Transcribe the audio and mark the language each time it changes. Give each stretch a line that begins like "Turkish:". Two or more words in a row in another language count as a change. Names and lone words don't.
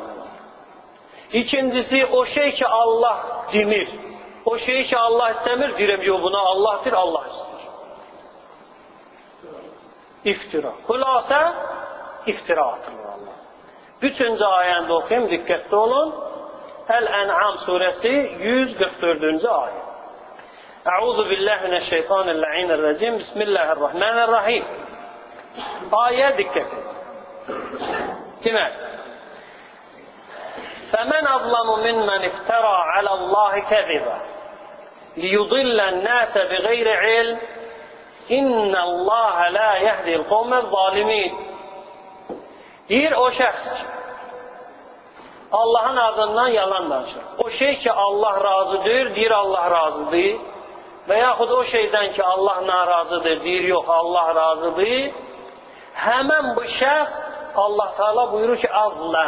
Azerbaijani: İkincisi, o şey ki, Allah demir, o şey ki, Allah istəmir, deyirəm, yox, buna Allahdır, Allah istəyir. İftira. Xülasə, iftira atılır Allah. Üçüncü ayəndə oxuyayım, diqqətli olun. Əl-Ən'am surəsi 144-cü ayə.
Arabic: أعوذ بالله من الشيطان الرجيم. Bismillahirrahmanirrahim.
Azerbaijani: Ayə diqqət edin. Demək,
Arabic: فَمَنْ أَظْلَمُ مِنْمَنْ اِفْتَرَى عَلَى اللّٰهِ كَذِبًا لِيُضِلَّ النَّاسَ بِغَيْرِ عِلْمٍ إِنَّ اللّٰهَ لَا يَهْدِي الْقَوْمَ الظَّالِمِينَ
Azerbaijani: Deyir o şəxs ki, Allahın adından yalan danışır. O şey ki, Allah razıdır, deyir Allah razıdır. Və yaxud o şeydən ki, Allah narazıdır, deyir yox, Allah razıdır. Həmən bu şəxs, Allah Teala buyurur ki, azləm.